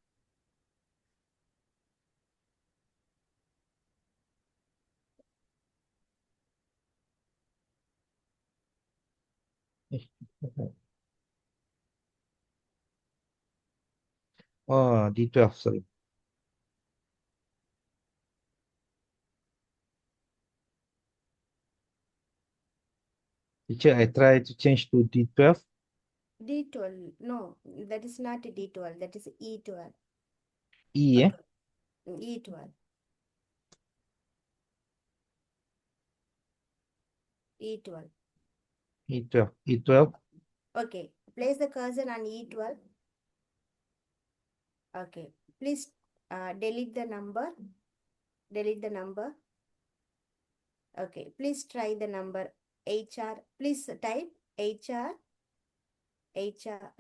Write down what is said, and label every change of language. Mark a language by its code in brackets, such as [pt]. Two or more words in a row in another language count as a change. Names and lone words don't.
[en] Oh, D12, sorry. Teacher, I try to change to D12. D12. No, that is not a D12. That is E12. E, Okay. E12. E12. E12. E12. Okay. Place the cursor on E12. Okay. Please delete the number. Delete the number. Okay. Please try the number HR. Please type HR. HR.